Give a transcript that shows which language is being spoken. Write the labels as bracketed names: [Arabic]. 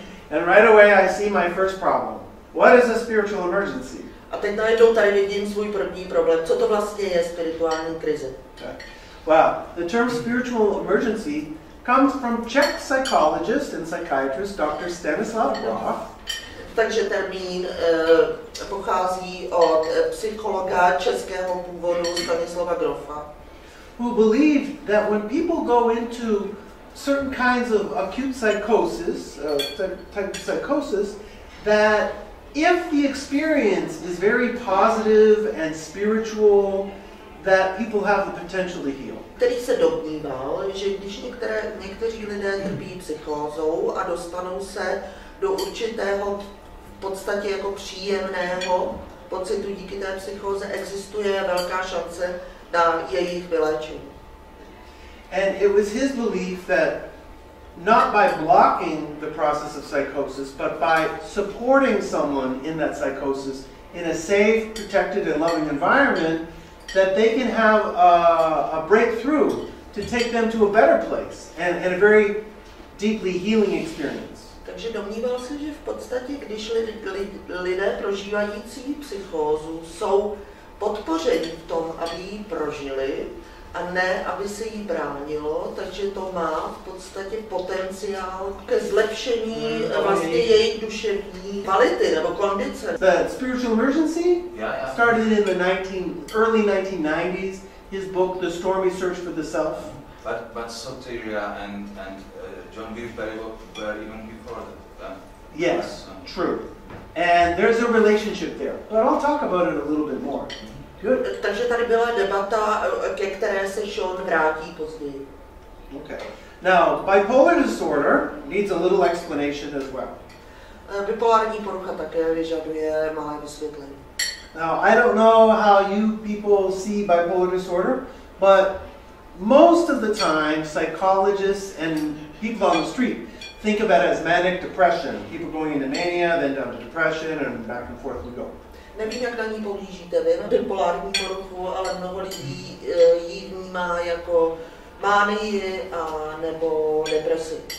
[English] And right away I see my first problem. What is a spiritual emergency? [Czech] A teď najednou tady vidím svůj první problém. Co to vlastně je spirituální krize? Okay. [English] Well, the term spiritual emergency comes from Czech psychologist and psychiatrist Dr. Stanislav Grof. [Czech] Takže termín pochází od psychologa českého původu Stanislava Grofa. [English] who believed that when people go into certain kinds of acute psychosis, type of psychosis, that if the experience is very positive and spiritual, that people have the potential to heal. [Czech] Který se domníval, že když někteří lidé trpí psychózou a dostanou se do určitého v podstatě jako příjemného pocitu díky té psychóze, existuje velká šance na jejich vyléčení. [English] And it was his belief that not by blocking the process of psychosis, but by supporting someone in that psychosis in a safe, protected, and loving environment, that they can have a breakthrough to take them to a better place and a very deeply healing experience. [Czech] Takže domníval se, že v podstatě, když lidé prožívající psychózu jsou podpořeni v tom, aby ji prožili, a ne, aby se jí bránilo, takže to má v podstatě potenciál ke zlepšení vlastně jejich duševní kvality nebo kondice. [English] The spiritual emergency started in the early 1990s. His book, The Stormy Search for the Self. But Soteria and John Gilbert were even before that. Yes, true. And there's a relationship there. But I'll talk about it a little bit more. Good. [Czech] Takže tady byla debata, ke které se Sean vrátí později. Okay. [English] Now, bipolar disorder needs a little explanation as well. [Czech] Bipolární porucha také vyžaduje malé vysvětlení. [English] Now, I don't know how you people see bipolar disorder, but most of the time, psychologists and people on the street think of it as manic depression. People going into mania, then down to depression, and back and forth we go. [Czech] Nevím, jak na ní pohlížíte vy, na bipolární poruchu, ale mnoho lidí ji vnímá jako mánii a nebo depresi.